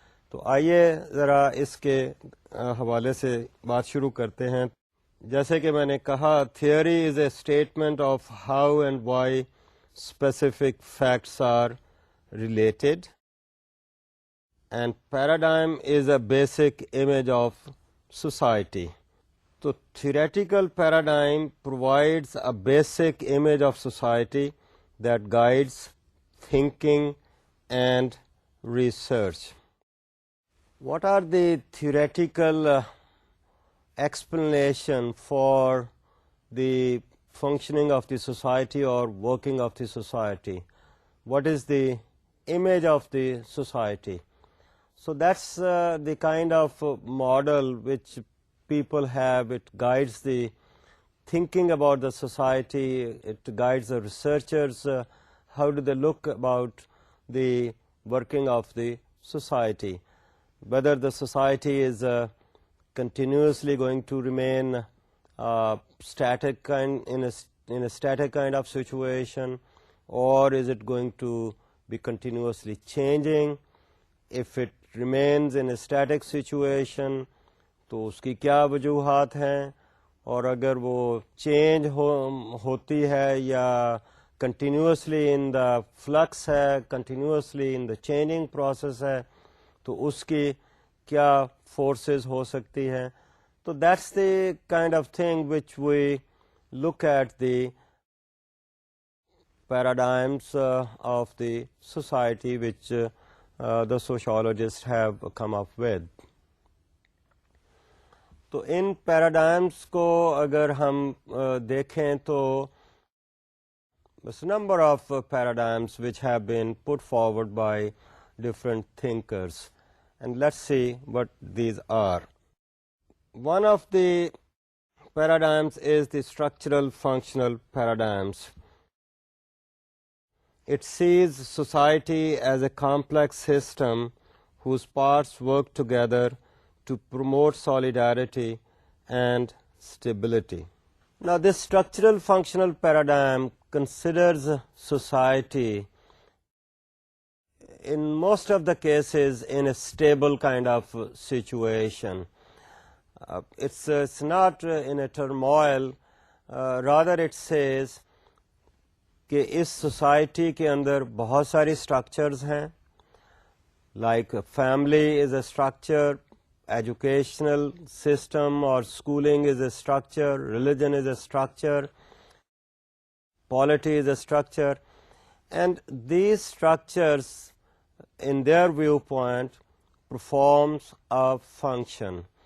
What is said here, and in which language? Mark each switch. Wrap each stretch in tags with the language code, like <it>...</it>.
<ur>تو آئیے ذرا اس کے حوالے سے بات شروع کرتے ہیں. جیسے کہ میں نے کہا,</ur> <en>Theory is a statement of how and why specific facts are related, and paradigm is a basic image of society. So theoretical paradigm provides a basic image of society that guides thinking and research. What are the theoretical explanation for the functioning of the society or working of the society? What is the image of the society? So that's the kind of model which people have. It guides the thinking about the society, it guides the researchers, how do they look about the working of the society, whether the society is continuously going to remain static kind in a static kind of situation, or is it going to be continuously changing. If it remains in a static situation,</en> <ur>تو اس کی کیا وجوہات ہیں, اور اگر وہ change ہوتی ہے یا</ur> <en>continuously in the flux</en> <ur>ہے,</ur> <en>continuously in the changing process</en> <ur>ہے, تو اس کی کیا فورسز ہو سکتی ہیں.</ur> <en>تو that's the kind of thing which we look at the paradigms of the society which the sociologists have come up with.</en> <ur>تو ان paradigms کو اگر ہم دیکھیں تو</ur> <en>Number of paradigms which have been put forward by different thinkers, and let's see what these are. One of the paradigms is the structural functional paradigms. It sees society as a complex system whose parts work together to promote solidarity and stability. Now, this structural functional paradigm considers society in most of the cases in a stable kind of situation. It's not in a turmoil, rather it says</en> <ur>کہ اس society کے اندر بہت ساری structures ہیں,</ur> <en>Like family is a structure, educational system اور schooling is a structure, religion is a structure, polity is a structure, and these structures in their viewpoint performs a function.</en>